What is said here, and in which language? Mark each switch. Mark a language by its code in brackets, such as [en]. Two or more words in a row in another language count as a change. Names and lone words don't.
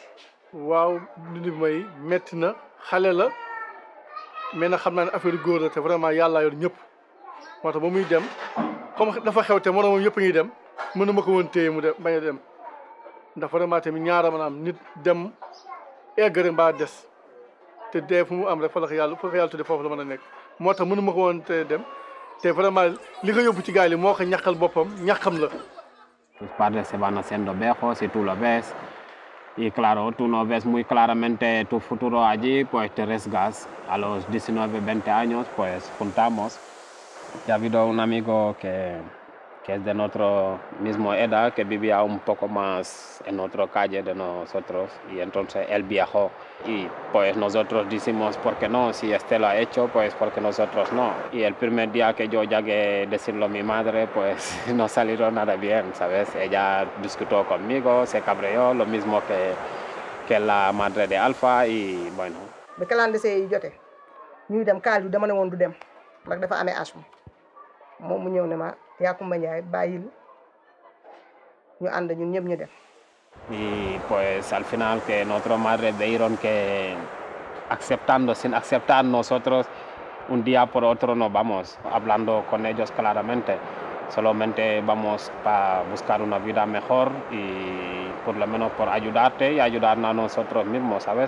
[wo] waaw li may metti na xale la mais nag xam naa ne affaire góor la te vraiment yàlla yor ñëpp moo tax ba muy dem comme dafa xew te moroomam yëpp a ngi dem mënuma ko woon téye mu dem bañ a dem ndax vraiment tamit ñaara mën a am nit dem eggare mbaa des te dee fu mu am rek fa la ko yàlla tudde foofu la mën a nekk moo tax mënuma ko woon te dem te vraiment li ko yóbbu ci gaal yi moo ko ñàkkal boppam ñàkkam la. [es] Tus padres se van haciendo viejos y tú lo ves. Y claro, tú no ves muy claramente tu futuro allí, pues te arriesgas. A los 19, 20 años, pues juntamos. Y ha habido un amigo que que es de nuestra misma edad, que vivía un poco más en otra calle de nosotros, y entonces él viajó. Y pues nosotros decimos, ¿por qué no? Si este lo ha hecho, pues porque nosotros no. Y el primer día que yo llegué a decirlo a mi madre, pues no salieron nada bien, ¿sabes? Ella discutió conmigo, se cabreó, lo mismo que la madre de Alpha, y bueno. [wo] ba calendrier yi jotee ñuy dem Kaaju dama ne woon du dem ndax dafa amee asthme moom mu ñëw ne ma Yacoumba Ndiaye bàyyil ñu ànd ñun ñëpp ñu dem. [es] Y pues al final que nuestra madre vieron que aceptando, sin aceptar nosotros, un día por otro nos vamos, hablando con ellos claramente. Solamente vamos para buscar una vida mejor y por lo menos por ayudarte y ayudarnos a nosotros mismos, ¿sabes?